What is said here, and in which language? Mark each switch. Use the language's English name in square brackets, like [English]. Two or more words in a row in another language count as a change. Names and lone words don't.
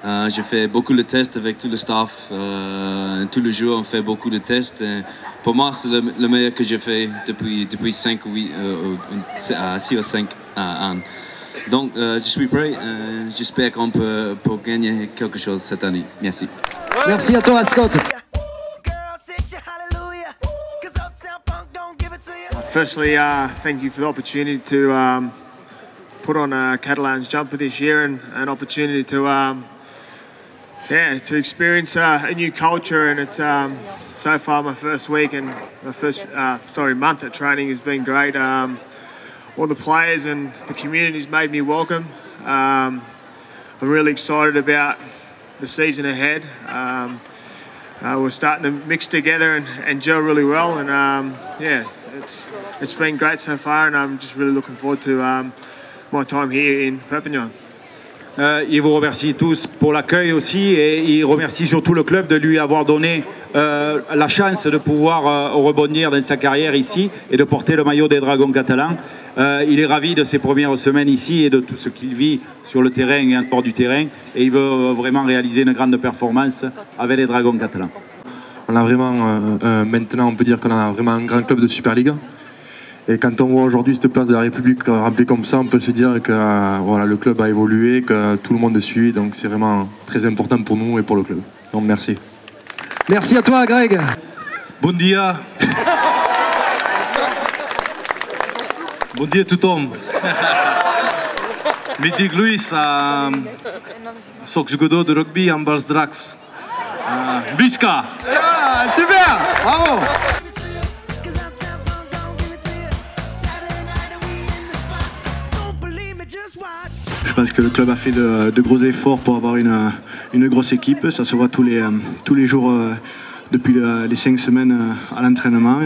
[French] J'ai fait beaucoup de tests avec tout le staff. Tous les jours, on fait beaucoup de tests. Et pour moi, c'est le meilleur que j'ai fait depuis 6 ou 5 ans. Donc, je suis prêt. J'espère qu'on peut gagner quelque chose cette année. Merci. Merci à toi, Scott. [English] Firstly, thank you for the opportunity to put on a Catalan's jumper this year and an opportunity to experience a new culture. And it's so far my first week and my first month at training has been great. All the players and the community's made me welcome. I'm really excited about the season ahead. We're starting to mix together and gel really well, and it's been great so far, and I'm just really looking forward to my time here in Perpignan. [French] Il vous remercie tous pour l'accueil aussi, et il remercie surtout le club de lui avoir donné la chance de pouvoir rebondir dans sa carrière ici et de porter le maillot des Dragons catalans. Il est ravi de ses premières semaines ici et de tout ce qu'il vit sur le terrain et en dehors du terrain, et il veut vraiment réaliser une grande performance avec les Dragons catalans. On a vraiment, maintenant on peut dire qu'on a vraiment un grand club de Super League. Et quand on voit aujourd'hui cette place de la République remplie comme ça, on peut se dire que voilà, le club a évolué, que tout le monde suit, donc c'est vraiment très important pour nous et pour le club. Donc merci. Merci à toi, Greg. [Catalan] Bon dia. Bon dia a tothom. Me dic Lluís, soc jugador de rugby amb els Dracs. Visca! [French] Super, bravo. Je pense que le club a fait de gros efforts pour avoir une grosse équipe. Ça se voit tous les jours depuis les 5 semaines à l'entraînement.